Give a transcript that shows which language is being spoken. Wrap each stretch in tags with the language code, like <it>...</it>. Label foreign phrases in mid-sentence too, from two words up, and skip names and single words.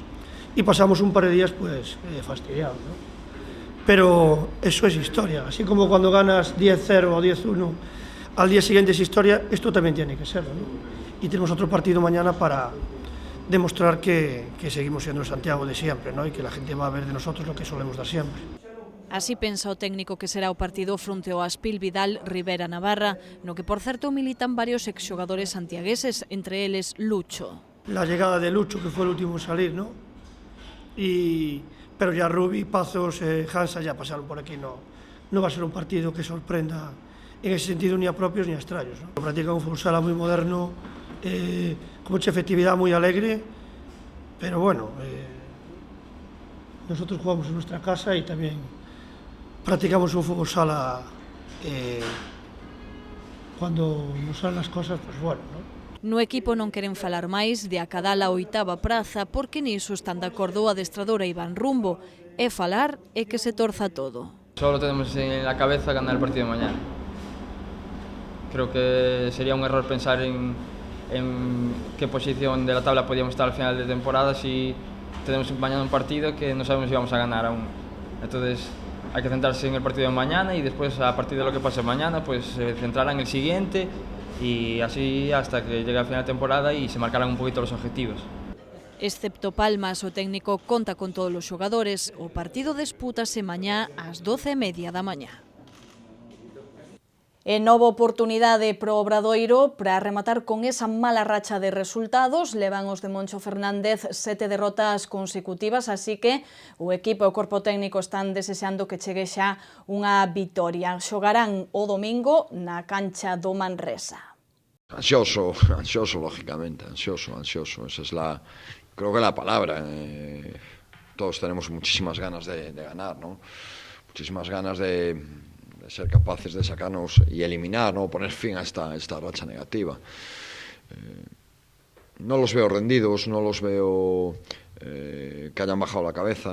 <es>E pasamos un par de días pues fastidiados, ¿no? Pero eso es historia, así como cuando ganas 10-0 o 10-1, al día siguiente es historia, esto también tiene que serlo, ¿no? Y tenemos otro partido mañana para demostrar que seguimos siendo el Santiago de siempre, ¿no? Y que la gente va a ver de nosotros lo que solemos dar siempre.</es> <gl>Así pensa o técnico que será o partido fronte ao Aspil Vidal Rivera Navarra, no que por certo militan varios exxogadores santiagueses, entre eles Lucho.</gl> <es>La llegada de Lucho, que fue el último en salir, ¿no? Pero ya Rubi, Pazos, Hansa ya pasaron por aquí, no va a ser un partido que sorprenda en ese sentido ni a propios ni a extraños, ¿no? Practica un fútbol sala muy moderno, con mucha efectividad, muy alegre, pero bueno, nosotros jugamos en nuestra casa y también practicamos un fútbol sala cuando nos salen las cosas, pues bueno, ¿no?</es> <gl>No equipo non queren falar máis de acadar a 8ª praza porque niso están de acordo o adestrador Iván Rumbo, e falar é que se torza todo.</gl> <es>Solo tenemos en la cabeza ganar el partido de mañana. Creo que sería un error pensar en qué posición de la tabla podíamos estar al final de temporada si tenemos mañana un partido que no sabemos si vamos a ganar aún. Entonces hay que centrarse en el partido de mañana y después a partir de lo que pase mañana pues se centrará en el siguiente y así hasta que llegue al final de temporada y se marcarán un poquito los objetivos.</es> <gl>Excepto Palmas, o técnico conta con todos os xogadores. O partido dispútase mañá ás 12:30 da mañá. E nova oportunidade pro Obradoiro para rematar con esa mala racha de resultados. Levan os de Moncho Fernández 7 derrotas consecutivas, así que o equipo e o corpo técnico están desexando que chegue xa unha vitoria. Xogarán o domingo na cancha do Manresa.</gl> <es>Ansioso, lógicamente, ansioso. Esa es creo que la palabra. Todos tenemos muchísimas ganas de ganar, ¿no? Muchísimas ganas de ser capaces de sacarnos y eliminar, ¿no? Poner fin a esta racha negativa. No los veo rendidos, no los veo que hayan bajado la cabeza.</es>